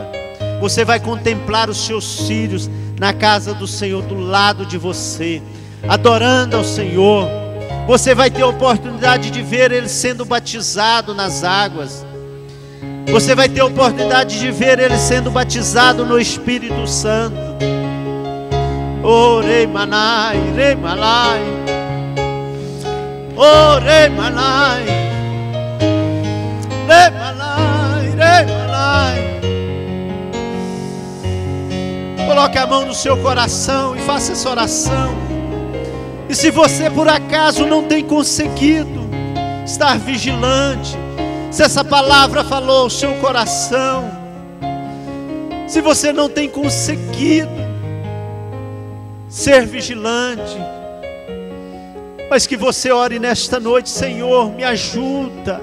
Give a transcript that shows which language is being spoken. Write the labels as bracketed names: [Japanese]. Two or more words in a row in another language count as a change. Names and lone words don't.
[Portuguese] Você vai contemplar os seus filhos na casa do Senhor, do lado de você, adorando ao Senhor. Você vai ter a oportunidade de ver ele sendo batizado nas águas. Você vai ter a oportunidade de ver ele sendo batizado no Espírito Santo. Oh, rei manai, rei malai. Oh, rei manai, rei malai, rei malai. Coloque a mão no seu coração e faça essa oração. E se você por acaso não tem conseguido estar vigilante, se essa palavra falou ao seu coração, se você não tem conseguido ser vigilante, mas que você ore nesta noite: Senhor, me ajuda.